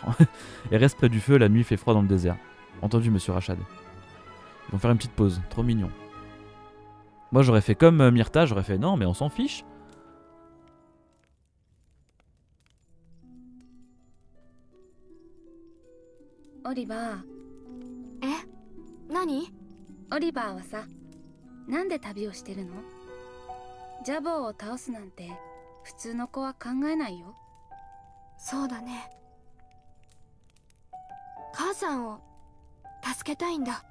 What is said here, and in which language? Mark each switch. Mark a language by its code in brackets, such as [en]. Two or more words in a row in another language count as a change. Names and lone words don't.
[fr] Et reste près du feu, la nuit fait froid dans le désert. Entendu, monsieur Rachad. Ils vont faire une petite pause, trop mignon. Moi j'aurais fait comme Myrtha, j'aurais fait non mais on s'en fiche. Oliver. [ja] 何？オリバーはさ、なんで旅をしてるの？ジャボーを倒すなんて普通の子は考えないよ。そうだね。母さんを助けたいんだ。